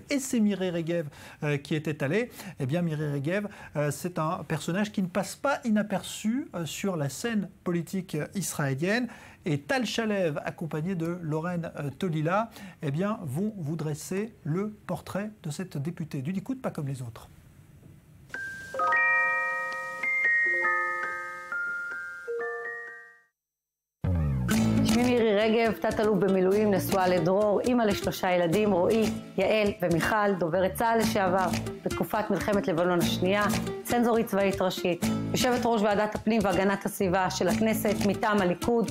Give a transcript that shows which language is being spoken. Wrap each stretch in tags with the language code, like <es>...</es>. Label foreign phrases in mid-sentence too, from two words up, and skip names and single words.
<fr>Et c'est Miri Regev qui était allée. Eh bien, Miri Regev, c'est un personnage qui ne passe pas inaperçu sur la scène politique israélienne. Et Tal Shalev, accompagné de Lorraine Tolila, eh bien, vont vous dresser le portrait de cette députée du Likoud, pas comme les autres.</fr> <he>שמי מירי רגב, תת-אלוף במילואים, נשואה לדרור, אימא לשלושה ילדים, רועי, יעל ומיכל, דוברת צה"ל לשעבר, בתקופת מלחמת לבנון השנייה, צנזורית צבאית ראשית, יושבת ראש ועדת הפנים והגנת הסביבה של הכנסת מטעם הליכוד.</he>